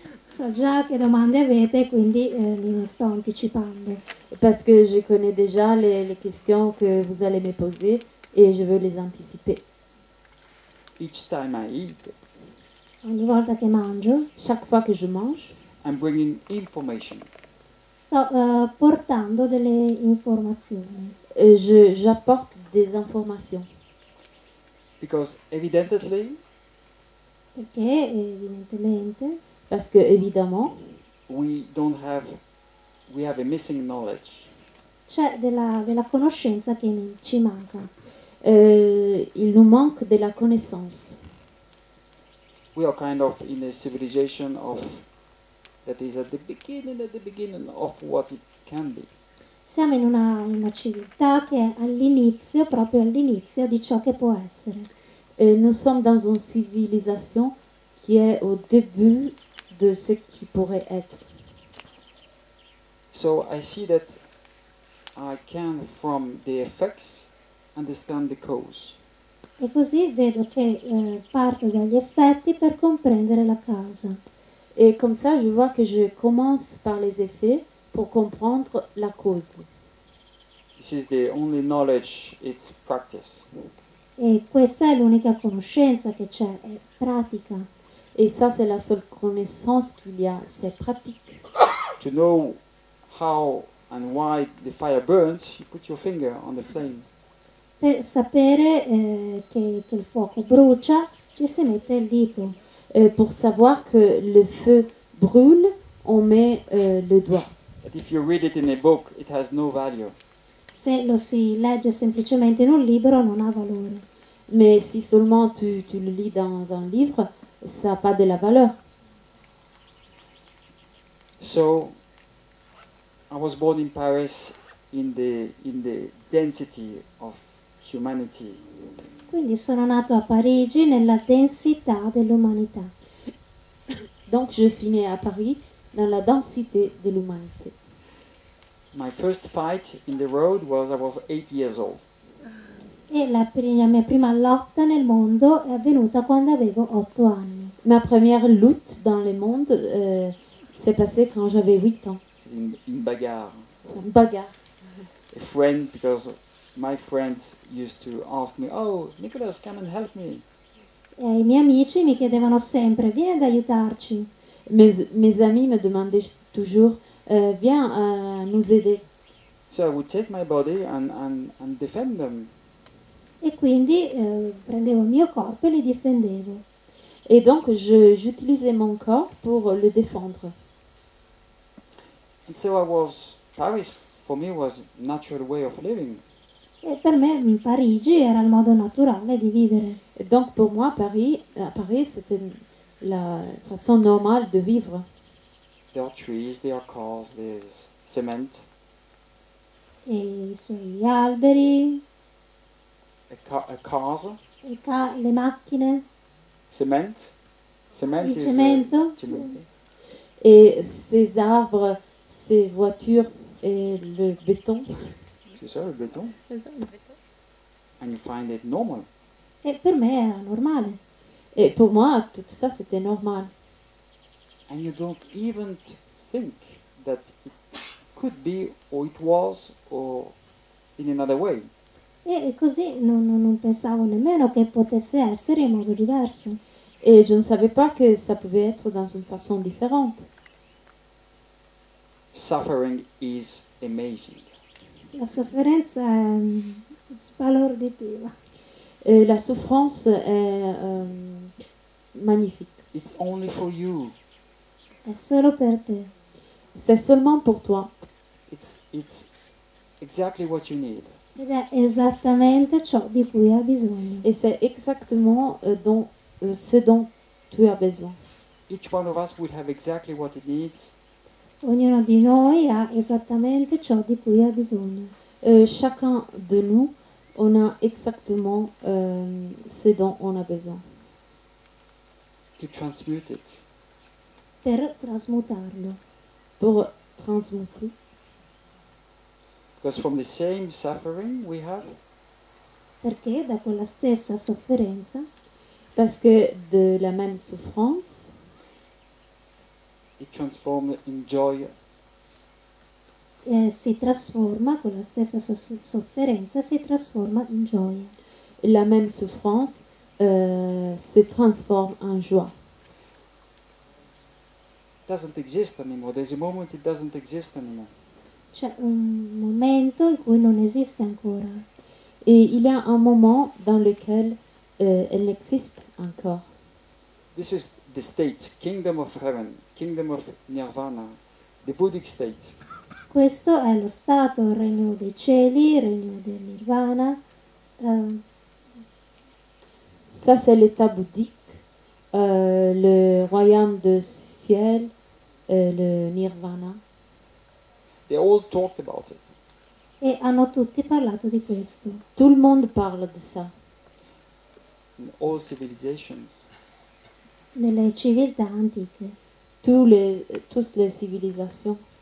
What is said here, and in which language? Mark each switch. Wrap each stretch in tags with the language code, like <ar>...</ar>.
<it>So già che domande avete, quindi li sto anticipando.</it> <fr>Parce que je connais déjà les questions que vous allez me poser et je veux les anticiper.</fr> <en>Each time I eat,</en> <it>Ogni volta che mangio,</it> <fr>Chaque fois que je mange,</fr> <en>I'm bringing information.</en> <it>sto portando delle informazioni.</it> <fr>j'apporte des informations.</fr> <en>Because evidently,</en> <it>Perché evidentemente</it> <fr>Parce que, évidemment,</fr> <en>we have a missing knowledge.</en> <it>c'è della conoscenza che ci manca.</it> <fr>il nous manque de la connaissance.</fr> <en>We are kind of in a civilization that is at the beginning of what it can be.</en> <it>Siamo in una civiltà che è all'inizio, proprio all'inizio di ciò che può essere.</it> <fr>Nous sommes dans une civilisation qui est au début de ce qui pourrait être.</fr> <en>So I see that I can, from the effects, understand the cause.</en> <it>E così vedo che parto dagli effetti per comprendere la causa.</it> <fr>Et comme ça, je vois que je commence par les effets pour comprendre la cause.</fr> <en>This is the only knowledge, it's practice.</en> <it>E questa è l'unica conoscenza che c'è, è pratica.</it> <fr>Et ça, c'est la seule connaissance qu'il y a, c'est pratique.</fr> <en>To know how and why the fire burns, you put your finger on the flame.</en> <it>Per sapere che il fuoco brucia, ci si mette il dito.</it> <fr>Pour savoir que le feu brûle, on met le doigt.</fr> <en>But if you read it in a book, it has no value.</en> <it>Se lo si legge semplicemente in un libro non ha valore.</it> <fr>Mais si seulement tu le lis dans un livre, ça n'a pas de la valeur.</fr> <en>So I was born in Paris in the density of humanity.</en> <it>Quindi sono nato a Parigi nella densità dell'umanità.</it> <fr>Donc je suis née à Paris dans la densité de l'humanité.</fr> <en>My first fight in the road I was 8 years old.</en> <it>E la mia prima lotta nel mondo è avvenuta quando avevo 8 anni.</it> <fr>Ma première lutte dans le monde s'est passée quand j'avais 8 ans.</fr> <it>In bagarre.</it> <fr>Une bagarre.</fr> <en>A friend, because my friends used to ask me, "Oh, Nicholas, come and help me."</en> <it>E i miei amici mi chiedevano sempre: vieni ad aiutarci.</it> <fr>Mes amis me demandaient toujours bien nous aider.</fr> <en>So I would take my body and defend them.</en> <it>E quindi prendevo il mio corpo e li difendevo.</it> <fr>Et donc, j'utilisais mon corps pour le défendre.</fr> <en>And so Paris for me was a natural way of living.</en> <it>E per me Parigi era il modo naturale di vivere.</it> <fr>Et donc, pour moi, Paris, c'était la façon normale de vivre.</fr> <en>There are trees, there are cars, there's cement.</en> <it>E i suoi alberi,</it> <en>Cars,</en> <it>le macchine,</it> <en>cement. Cement</en> <it>il</it> <en>is</en> <it>cemento.</it> <en>cement.</en> <fr>Et ces arbres, ces voitures et le béton. C'est ça, le béton.</fr> <en>And you find it normal.</en> <it>E per me era normale.</it> <fr>Et pour moi, tout ça, c'était normal.</fr> <en>And you don't even think that it could be, or it was, or in another way.</en> <it>E così non pensavo nemmeno che potesse essere in modo diverso.</it> <fr>Et je ne savais pas que ça pouvait être dans une façon différente.</fr> <en>Suffering is amazing.</en> <it>La sofferenza è sbalorditiva.</it> <fr>Et la souffrance est magnifique.</fr> <en>It's only for you.</en> <it>È solo per te.</it> <fr>C'est seulement pour toi.</fr> <en>It's exactly what you need.</en> <it>Ed è esattamente ciò di cui ha bisogno.</it> <fr>Et c'est exactement ce dont tu as besoin.</fr> <en>Each one of us would have exactly what it needs.</en> <it>Ognuno di noi ha esattamente ciò di cui ha bisogno.</it> <fr>Chacun de nous, on a exactement ce dont on a besoin.</fr> <en>To transmute it.</en> <it>Per trasmutarlo.</it> <fr>Pour transmuter.</fr> <en>Because from the same suffering we have,</en> <it>Perché da quella stessa sofferenza,</it> <fr>parce que de la même souffrance,</fr> <en>it transformed in joy.</en> <it>si trasforma, quella stessa sofferenza si trasforma in gioia.</it> <fr>la même souffrance se transforme en joie.</fr> <en>Doesn't exist anymore. There's a moment it doesn't exist anymore.</en> <it>C'è un momento in cui non esiste ancora.</it> <fr>Et il y a un moment dans lequel elle n'existe encore.</fr> <en>This is the state, kingdom of heaven, kingdom of nirvana, the Buddhic state.</en> <it>Questo è lo stato, il regno dei cieli, il regno del nirvana.</it> <fr>Ça, c'est l'état bouddhique, le royaume de ciel, le nirvana.</fr> <en>They all talked about it.</en> <it>E hanno tutti parlato di questo.</it> <fr>Tout le monde parle de ça.</fr> <en>In all civilizations.</en> <it>Nelle civiltà antiche.</it> <fr>Toutes les civilisations.</fr>